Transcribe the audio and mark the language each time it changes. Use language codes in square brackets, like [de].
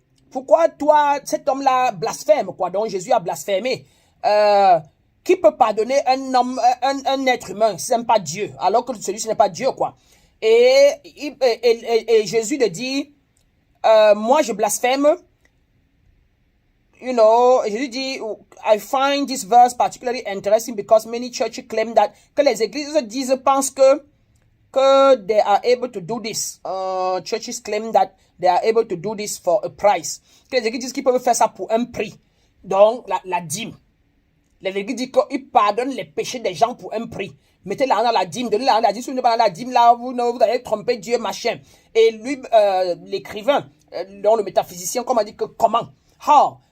[fr] Pourquoi toi, cet homme-là blasphème, quoi? Donc Jésus a blasphémé. Qui peut pardonner un homme, un être humain, si ce n'est pas Dieu, alors que celui-ci n'est pas Dieu, quoi. Et Jésus le dit, moi je blasphème. [en] You know, [fr] Jésus dit, [en] I find this verse particularly interesting because many churches claim that, [fr] que les églises pensent que [en] they are able to do this. Churches claim that they are able to do this for a price. [fr] Que les églises disent qu'ils peuvent faire ça pour un prix. Donc, la dîme. Les églises disent qu'ils pardonnent les péchés des gens pour un prix. Mettez l'argent dans la dîme, donnez l'argent dans la dîme. Si vous ne pas dans la dîme, là, vous allez tromper Dieu, machin. Et lui, l'écrivain, dont le métaphysicien, comme a dit que comment? [en] How?